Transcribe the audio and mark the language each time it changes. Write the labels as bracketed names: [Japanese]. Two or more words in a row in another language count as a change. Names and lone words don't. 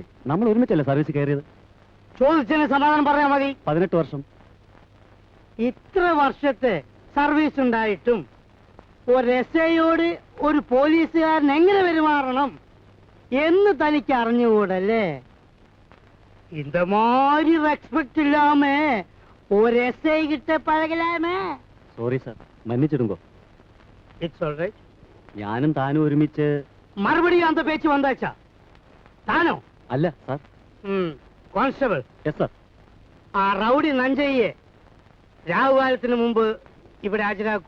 [Malayalam] നമ്മൾ ഒരുമിച്ചല്ലേ സർവീസ് കയറിയത്? ചോദിച്ചതിന് സമാധാനം പറഞ്ഞാൽ മതി. 18 വർഷം. ഇത്ര വർഷത്തെ സർവീസ് ഉണ്ടായിട്ടും ഒരു എസ്ഐയോട് ഒരു പോലീസുകാരൻ എങ്ങനെ പെരുമാറണം എന്ന് തനിക്ക് അറിഞ്ഞുകൂടല്ലേ? [Tamil] இந்த மாதிரி ரெஸ்பெக்ட் இல்லாம ஒரு எஸ்ஐ கிட்ட பழகலாமே. [English] sorry sir, [Tamil] மன்னிச்சிடுங்கோ. [English] it's all right. [Malayalam] ഞാനും താനും ഒരുമിച്ച്. മറുപടിയും [Tamil] அந்த பேச்சு வந்தாச்சா? [Malayalam] താനോ? അല്ല സാർ. കോൺസ്റ്റബിൾ. [English] yes sir. [Malayalam] ആ റൗഡി നഞ്ചയ്യെ രാഹുകാലത്തിന് മുമ്പ് ഇവിടെ ഹാജരാക്കൂ.